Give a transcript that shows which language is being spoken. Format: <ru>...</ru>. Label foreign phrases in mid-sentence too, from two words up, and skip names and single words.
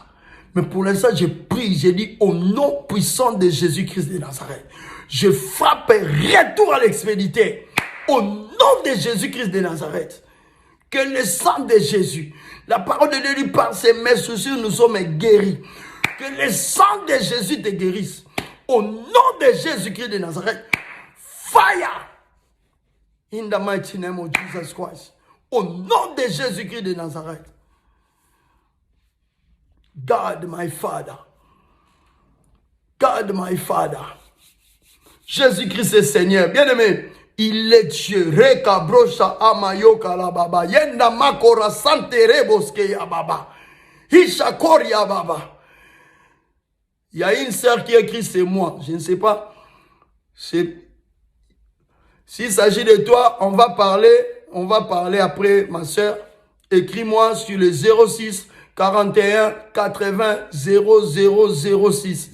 <fr>Mais pour l'instant, je prie, je dis au nom puissant de Jésus-Christ de Nazareth, je frappe retour à l'expéditeur. Au nom de Jésus-Christ de Nazareth, que le sang de Jésus, la parole de Dieu dit par ses mains sur nous sommes guéris. Que le sang de Jésus te guérisse. Au nom de Jésus-Christ de Nazareth.</fr> <en>Fire. In the mighty name of Jesus Christ.</en> <fr>Au nom de Jésus-Christ de Nazareth.</fr> <en>God my Father. God my Father.</en> <fr>Jésus-Christ est Seigneur. Bien-aimé, il est Dieu. Reka brocha amayoka la baba. Yenda makora santere boske ya baba. Ishakori ya baba. Il y a une sœur qui écrit, c'est moi. Je ne sais pas. S'il s'agit de toi, on va parler après, ma sœur. Écris-moi sur le 06 41 80 0006.</fr>